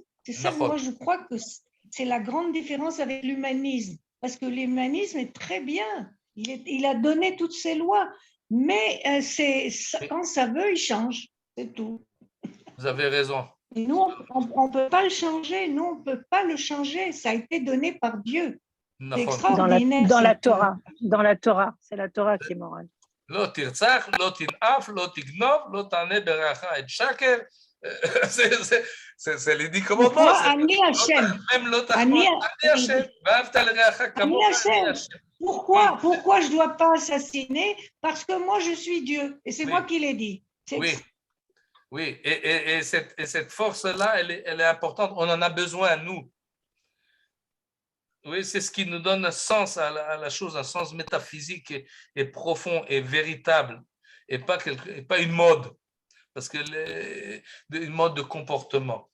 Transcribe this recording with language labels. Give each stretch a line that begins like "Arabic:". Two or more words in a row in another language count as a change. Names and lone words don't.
French: C'est ça, moi, je crois que c'est la grande différence avec l'humanisme, parce que l'humanisme est très bien, il a donné toutes ses lois, mais quand ça veut, il change, c'est tout. Vous avez raison. Et nous, on ne peut pas le changer. Nous, on ne peut pas le changer. Ça a été donné par Dieu. C'est
Hebrew: נכון.
French: extraordinaire. Dans la cette- Torah. Dans la Torah. C'est la Torah qui est morale.
Hebrew: לא תרצח, לא תנאף, לא תגנוב, לא תענה ברעך את שקר.
French: C'est les 10 commandements. Pourquoi
Hebrew: אני השם? Même לא תחמוד, אני אני Hachem. ואהבת לרעך כמוך, Hachem. אני Hachem.
French: Pourquoi je ne dois pas assassiner? Parce que moi, je suis Dieu. Et c'est Oui. moi qui l'ai dit. C'est Oui, oui. Et cette force-là, elle est importante. On en a besoin, nous. Oui, c'est ce qui nous donne un sens à la chose, un sens métaphysique et profond et véritable, et pas une mode, parce que une mode de comportement.